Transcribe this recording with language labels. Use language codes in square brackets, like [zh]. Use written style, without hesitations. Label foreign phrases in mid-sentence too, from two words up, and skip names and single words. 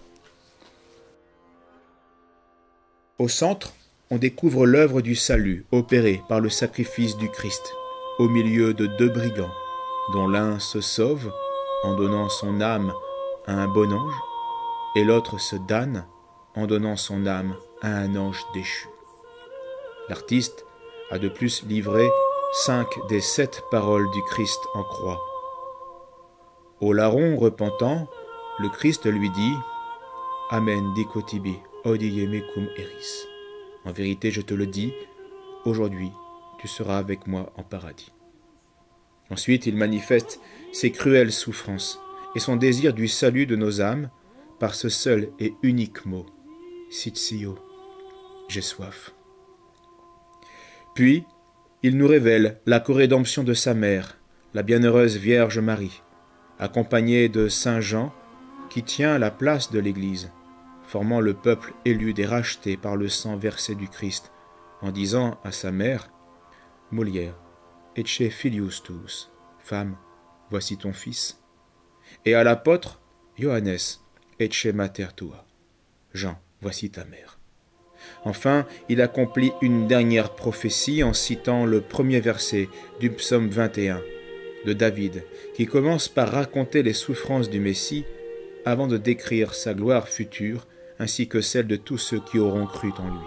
[fr] Au centre, on découvre l'œuvre du salut opérée par le sacrifice du Christ, au milieu de deux brigands, dont l'un se sauve en donnant son âme à un bon ange, et l'autre se damne en donnant son âme à un ange déchu. L'artiste a de plus livré 5 des 7 paroles du Christ en croix. Au larron repentant, le Christ lui dit « [la] Amen dico tibi, odie mecum eris ». [fr] En vérité, je te le dis, aujourd'hui, tu seras avec moi en paradis. Ensuite, il manifeste ses cruelles souffrances et son désir du salut de nos âmes par ce seul et unique mot, Sitio, j'ai soif. Puis, il nous révèle la corédemption de sa mère, la bienheureuse Vierge Marie, accompagné de saint Jean, qui tient la place de l'Église, formant le peuple élu et racheté par le sang versé du Christ, en disant à sa mère, « [la] Mulier, ecce filius tuus, [fr] femme, voici ton fils. » Et à l'apôtre, « [la] Johannes, ecce mater tua, [fr] Jean, voici ta mère. » Enfin, il accomplit une dernière prophétie en citant le premier verset du psaume 21 de David, qui commence par raconter les souffrances du Messie avant de décrire sa gloire future ainsi que celle de tous ceux qui auront cru en lui.